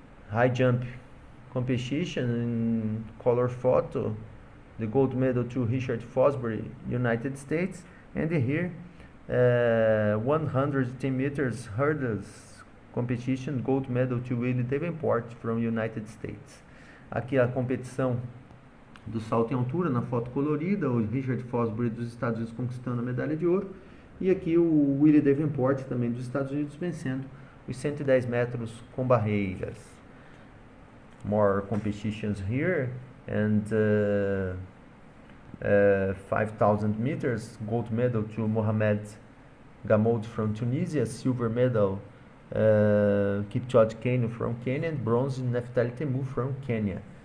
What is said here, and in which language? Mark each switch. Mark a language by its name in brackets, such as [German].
[English] High jump competition in color photo, the gold medal to Richard Fosbury, United States, and here 110 meters hurdles competition, gold medal to Willie Davenport from United States. [Portuguese] Aqui a competição do salto em altura na foto colorida, o Richard Fosbury dos Estados Unidos conquistando a medalha de ouro, e aqui o Willie Davenport também dos Estados Unidos vencendo os 110 metros com barreiras. [English] More competitions here, and 5,000 meters, gold medal to Mohamed Gamoud from Tunisia, silver medal Kipchoge Keino from Kenya, and bronze Naftali Temu from Kenya.